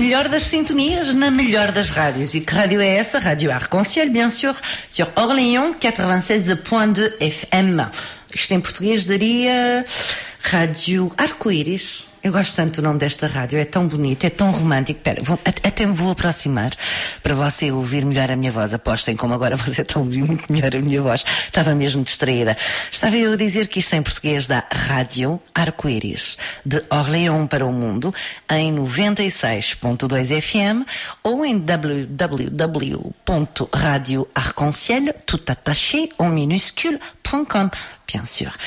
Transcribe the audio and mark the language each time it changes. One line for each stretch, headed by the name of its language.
Portuguese: Das sintonias na melhor das rádios. E que rádio é essa?
French: Rádio Arc-en-Ciel, bien sûr, sur Orléans 96.2 FM.
Portuguese: Isto em português daria Rádio Arco-Íris. Eu gosto tanto do nome desta rádio, é tão bonito, é tão romântico. Pera, até me vou aproximar para você ouvir melhor a minha voz. Apostem como agora você está a ouvir muito melhor a minha voz. Estava mesmo distraída. Estava eu a dizer que isto é em português da Rádio Arco-Íris, de Orléans para o Mundo, em 96.2 FM ou em www.radioarconciel.com.
French: Bien sûr.